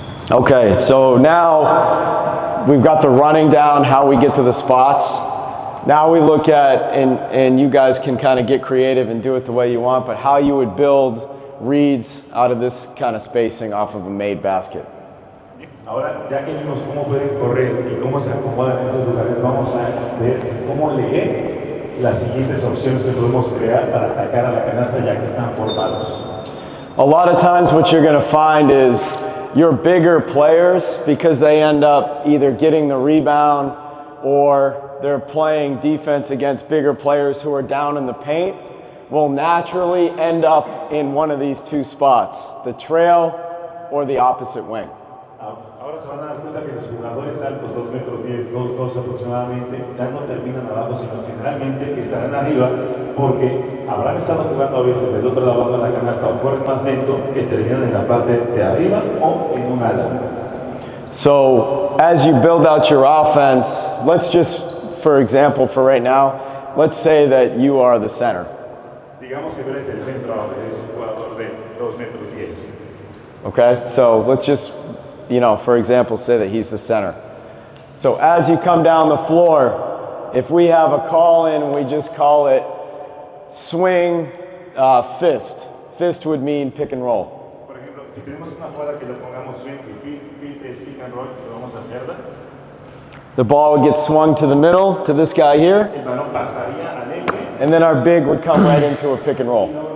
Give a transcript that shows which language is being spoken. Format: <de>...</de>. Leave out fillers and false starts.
<en>Okay, so now we've got the running down, how we get to the spots. Now we look at, and you guys can kind of get creative and do it the way you want, but how you would build reads out of this kind of spacing off of a made basket.</en> <es>Ahora, ya que vimos cómo pueden correr y cómo se acomodan en esos lugares, vamos a ver cómo leer las siguientes opciones que podemos crear para atacar a la canasta ya que están formados.</es> <en>A lot of times what you're going to find is your bigger players, because they end up either getting the rebound or they're playing defense against bigger players who are down in the paint, will naturally end up in one of these two spots, the trail or the opposite wing.</en> <es>Ahora se van a dar cuenta que los jugadores altos, 2 metros 10, 2 aproximadamente, ya no terminan abajo, sino generalmente estarán arriba porque habrán estado jugando a veces del otro lado de la canasta o corren más lento que terminan en la parte de arriba o en un ala.</es> <en>So as you build out your offense, let's just, for example, for right now, let's say that you are the center.</en> <es>Digamos que tú eres el centro ahora, eres un jugador de 2 metros 10.</es> <en>Okay, so let's just, for example, say that he's the center. So as you come down the floor, if we have a call in, we just call it swing fist. Fist would mean pick and roll.</en> <es>Por ejemplo, si tenemos una jugada que le pongamos swing y fist es pick and roll, vamos a hacerla.</es> <en>The ball would get swung to the middle, to this guy here.</en> <es>El balón pasaría al eje.</es> <en>And then our big would come right into a pick and roll.</en>